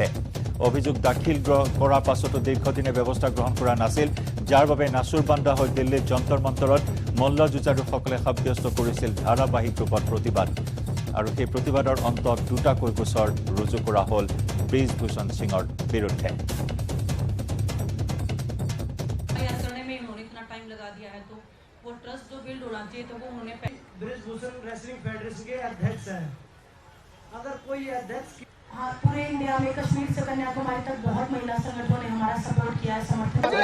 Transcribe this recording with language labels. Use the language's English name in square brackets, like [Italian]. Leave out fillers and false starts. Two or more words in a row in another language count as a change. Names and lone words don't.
[Assamese] অভিযোগ দাখিল কৰাৰ পাছতো দীৰ্ঘদিনে ব্যৱস্থা গ্ৰহণ কৰা নাছিল, যাৰ বাবে নাচুৰবান্দা হৈ দিল্লীৰ যন্তৰ মন্তৰত মল্লযুঁজাৰুসকলে সাব্যস্ত কৰিছিল ধাৰাবাহিক ৰূপত প্ৰতিবাদ। আৰু সেই প্ৰতিবাদৰ অন্তত দুটাকৈ গোচৰ ৰুজু কৰা হ'ল ব্ৰিজভূষণ সিঙৰ বিৰুদ্ধে। [Hindi] वो ट्रस्ट जो बिल्ड होना चाहिए तो वो उन्होंने ब्रिजभूषण [English] wrestling federation [Hindi] के अध्यक्ष हैं। अगर कोई अध्यक्ष हाँ, पूरे इंडिया में कश्मीर से कन्याकुमारी तक बहुत महिला संगठनों ने हमारा सपोर्ट किया है, समर्थन।